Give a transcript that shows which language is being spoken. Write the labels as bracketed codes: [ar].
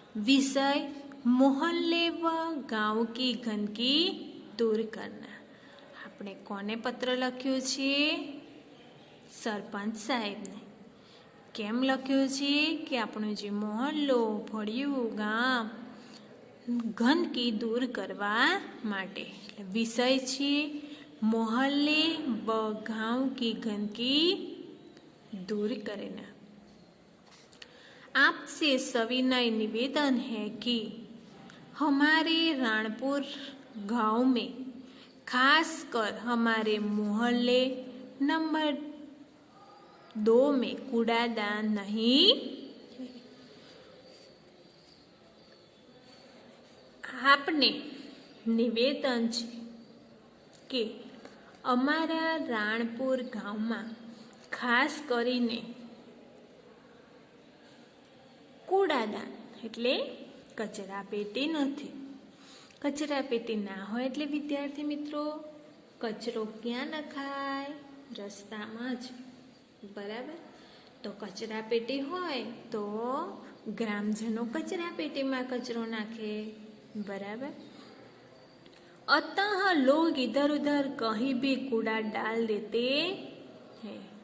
[hi] વિષય મોહલ્લે વ ગાંવ કી ગંદકી દૂર કરના. [gu] આપણે કોને પત્ર લખ્યો છે? સરપંચ સાહેબને. કેમ લખ્યો છે? કે આપણો જે મોહલ્લો, ફળિયું, ગામ ગંદકી દૂર કરવા માટે. એટલે વિષય છે [hi] मोहल्ले व गांव की गंदगी दूर करना. आपसे सविनय निवेदन है कि हमारे राणपुर गांव में खास कर हमारे मोहल्ले नंबर 2 में कूड़ादान नहीं. आपने निवेदन है [gu] કે અમારા રાણપુર ગામમાં ખાસ કરીને કૂડાદાન એટલે કચરા પેટી નથી. કચરા પેટી ના હોય એટલે વિદ્યાર્થી મિત્રો કચરો ક્યાં નખાય? રસ્તામાં જ. બરાબર. તો કચરા પેટી હોય તો ગ્રામજનો કચરા પેટીમાં કચરો નાખે. બરાબર. [hi] अतः लोग इधर उधर कहीं भी कूड़ा डाल देते हैं.